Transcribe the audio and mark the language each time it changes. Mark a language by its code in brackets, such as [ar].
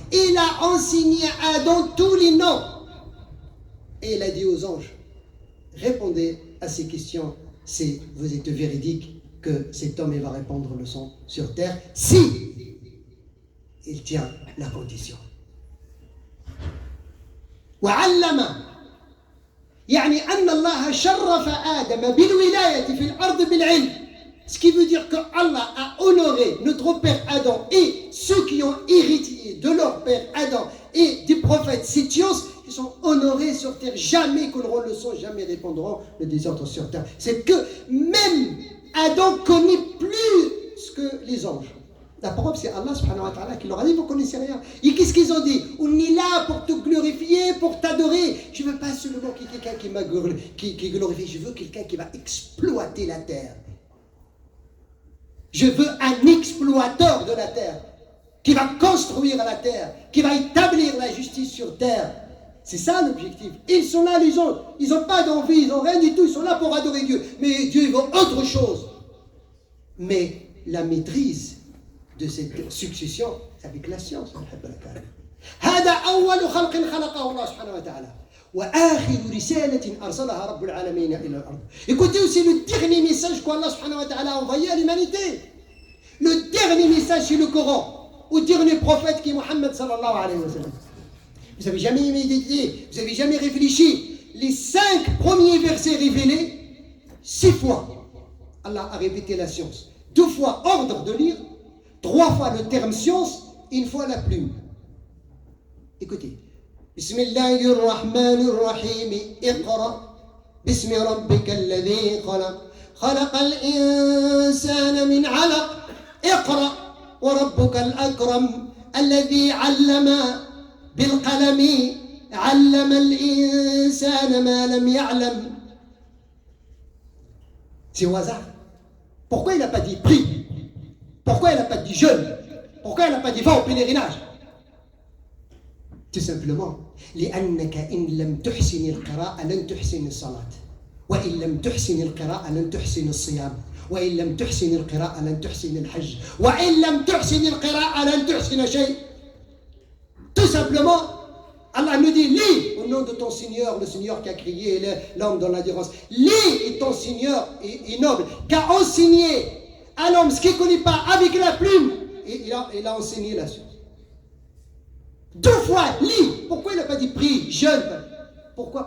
[fr] Il a enseigné à Adam tous les noms. Et il a dit aux anges, répondez à ces questions, c'est vous êtes véridique que cet homme il va répandre le sang sur terre si il tient la condition. [ar] وعلم يعني أن الله شرف آدم بالولاية في الأرض بالعلم. [fr] Ce qui veut dire que Allah a honoré notre père Adam et ceux qui ont hérité de leur père Adam et du prophète cette science, ils sont honorés sur terre. Jamais couleront le sang, jamais répandront le désordre sur terre. C'est que même Adam connaît plus que les anges. La preuve, c'est Allah subhanahu wa ta'ala qui leur a dit, vous ne connaissez rien. Et qu'est-ce qu'ils ont dit? On est là pour te glorifier, pour t'adorer. Je ne veux pas seulement quelqu'un qui glorifie, je veux quelqu'un qui va exploiter la terre. Je veux un exploiteur de la terre, qui va construire la terre, qui va établir la justice sur terre. C'est ça l'objectif. Ils sont là, les autres. Ils n'ont pas d'envie, ils n'ont rien du tout. Ils sont là pour adorer Dieu. Mais Dieu veut autre chose. Mais la maîtrise de cette succession, c'est avec la science. [ar] هذا أول خلق خلقه الله سبحانه وتعالى وآخر رسالة أرسلها رب العالمين إلى الأرض. [fr] Écoutez aussi le dernier message qu'Allah subhanahu wa ta'ala a envoyé à l'humanité. Le dernier message, c'est le Coran. Au dernier prophète qui est Mohammed sallallahu alayhi wa sallam. Vous n'avez jamais médité, vous n'avez jamais réfléchi. Les 5 premiers versets révélés, 6 fois, Allah a répété la science. 2 fois ordre de lire, 3 fois le terme science, 1 fois la plume. Écoutez. [ar] Bismillahirrahmanirrahim. Iqra. Bismi rabbika alladhi khalaq. خلق الإنسان من علق. اقرأ وربك الأكرم الذي علم بالقلم علم الإنسان ما لم يعلم. [fr] C'est au hasard. Pourquoi il n'a pas dit prie? Pourquoi il n'a pas dit jeûne? Pourquoi il n'a pas dit va au pèlerinage? Tout simplement لأنك إن لم تحسن القراءة لن تحسن الصلاة وإن لم تحسن القراءة لن تحسن الصيام وإن لم تحسن القراءة لن تحسن الحج وإن لم تحسن القراءة لن تحسن شيء. Tout Tout simplement, Allah nous dit, lis au nom de ton Seigneur, le Seigneur qui a créé l'homme dans l'adhérence. Lis et ton Seigneur est noble, qu'a enseigné à l'homme ce qu'il ne connaît pas avec la plume, et il a enseigné la science. 2 fois, lis. Pourquoi il n'a pas dit prie, jeûne? Pourquoi?